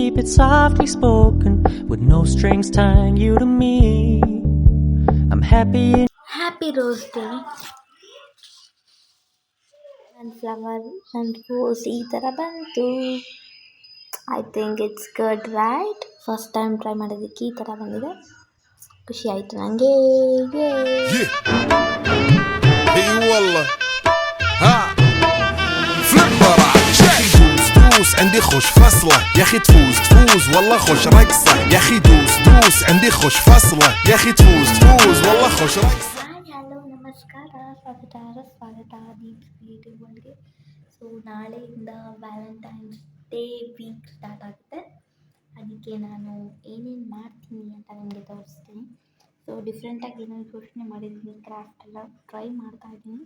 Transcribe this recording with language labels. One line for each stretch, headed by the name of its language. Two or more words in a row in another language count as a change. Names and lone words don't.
English: softly spoken, with no strings tying you to me. I'm happy in Happy Rose Day.
Kannada: ನನ್ನ ಫ್ಲವರ್ ನನ್ನ ರೋಸ್ ಈ ಥರ ಬಂತು.
English: I think it's good right. first time try
Kannada: ಮಾಡೋದಕ್ಕೆ ಈ ಥರ ಬಂದಿದೆ. ಖುಷಿ ಆಯಿತು ನನಗೆ.
Arabic: دوس عندي خوش فصلة يا اخي تفوز والله خوش رقصة يا اخي دوس عندي خوش فصلة يا اخي تفوز والله خوش رقصة.
Kannada: ಹಲೋ ನಮಸ್ಕಾರ, ಸ್ವಾಗತ ದೀಪ್ಸ್ ಕ್ರಿಯೇಟಿವ್ ವರ್ಲ್ಡ್ಗೆ. ಸೊ ನಾಳೆಯಿಂದ
English: Valentine's Day week start
Kannada: ಆಗುತ್ತೆ. ಅದಕ್ಕೆ ನಾನು ಏನೇನು ಮಾಡ್ತೀನಿ ಅಂತ ನಿಮಗೆ ತೋರಿಸ್ತೀನಿ. ಸೊ ಡಿಫ್ರೆಂಟಾಗಿ ಏನೇನು ಯೋಚನೆ ಮಾಡಿದ್ದೀನಿ, ಕ್ರಾಫ್ಟ್ ಎಲ್ಲ ಟ್ರೈ ಮಾಡ್ತಾಯಿದ್ದೀನಿ.